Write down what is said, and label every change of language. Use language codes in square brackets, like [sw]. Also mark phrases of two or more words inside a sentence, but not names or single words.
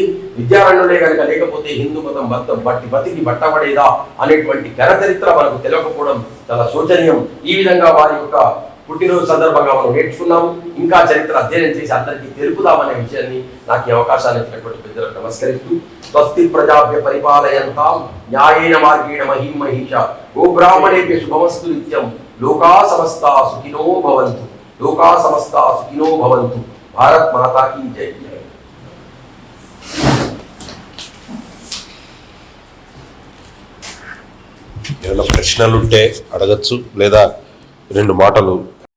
[te] విద్యారణ్యులే కనుక లేకపోతే హిందూ మతం మొత్తం బతికి బట్టబడేదా అనేటువంటి చరిత్ర మనకు తెలియకపోవడం చాలా శోచనీయం. ఈ విధంగా వారి యొక్క పుట్టినరోజు సందర్భంగా మనం నేర్చుకున్నాము. ఇంకా చరిత్ర అధ్యయనం చేసి అందరికీ తెలుపుదామనే విషయాన్ని నాకు ఈ అవకాశాన్ని ఇచ్చినటువంటి పెద్దలకు నమస్కరిస్తూ, [sa] స్వస్తి ప్రజాభ్య పరిపాలయంతాం న్యాయేన మార్గేణ మహీం మహిష గోబ్రాహ్మణేభ్య శుభమస్తు నిత్యం లోకా సమస్తా సుఖినో భవంతు. లోకా సమస్తా సుఖినో భవంతు. [hi] भारत माता की जय. [te] ఏమైనా ప్రశ్నలుంటే అడగచ్చు, లేదా రెండు మాటలు